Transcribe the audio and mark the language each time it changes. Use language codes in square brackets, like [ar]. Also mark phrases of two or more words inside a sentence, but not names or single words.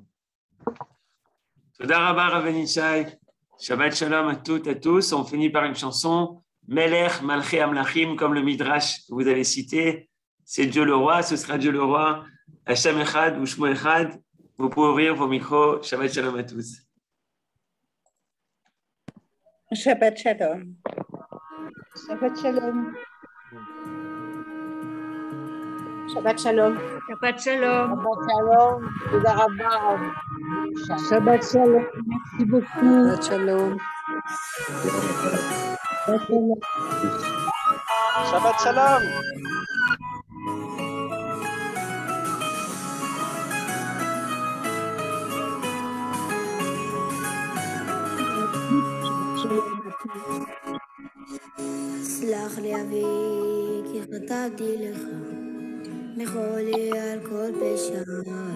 [he] תודה רבה רב ישי. שבת שלום [fr] à toutes et à tous. On finit par une chanson, [he] מלך מלכי המלכים, [fr] comme le Midrash que vous avez cité. C'est Dieu le roi, ce sera Dieu le roi. [he] השם אחד ושמו אחד. [fr] Vous pouvez ouvrir vos micros. [he] שבת שלום [fr] à tous. [he] שבת שלום. שבת שלום שבת שלום. שבת שלום. שבת שלום תודה רבה. שבת שלום. [fr] Merci beaucoup. [he] שבת שלום. שבת שלום. סלח לי אבי, כי חטאתי לך, מחולי על כל פשעי.